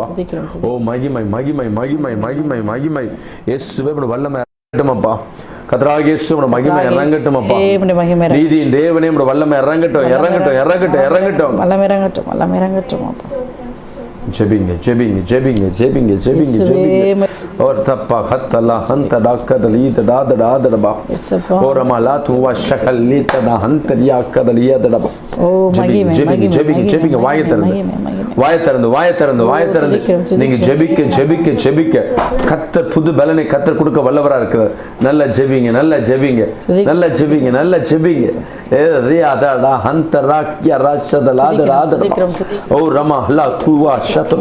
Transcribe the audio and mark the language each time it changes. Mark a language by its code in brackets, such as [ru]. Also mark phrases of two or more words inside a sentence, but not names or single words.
[ta] ஓ மகிமை மகிமை மகிமை மகிமை மகிமை. இயேசுவே உம்முடைய வல்லமை இறங்கட்டுமப்பா. கர்த்தராகிய இயேசு உம்முடைய மகிமை இறங்கட்டுமப்பா. நீதியின் தேவனே உம்முடைய வல்லமை இறங்கட்டும் இறங்கட்டும் இறங்கட்டும் இறங்கட்டும். வல்லமை இறங்கட்டும் வல்லமை இறங்கட்டும் அப்பா. ஜெபிங்க ஜெபிங்க ஜெபிங்க ஜெபிங்க ஜெபிங்க ஜெபிங்க. और तप्पा खत्तला हंतडा कदली तडा दडा दडबा और माला तुवा शकली तडा हंतलिया कदलिया दडबा. ஜெபிங்க ஜெபிங்க ஜெபிங்க ஜெபிங்க. வாயை திறந்து வாயை திறந்து வாயை திறந்து வாயை திறந்து நீங்க ஜெபிக்க ஜெபிக்க ஜெபிக்க கர்த்தர் புது பலனை கர்த்தர் கொடுக்க வல்லவரா இருக்கிறார். நல்ல ஜெபிங்க நல்ல ஜெபிங்க நல்ல ஜெபிங்க நல்ல ஜெபிங்க. ஏ ரியாதடா ஹந்தரா கிய ராஷதலா தடா தடபா ஓ ரமா ஹலா துவா ஷத.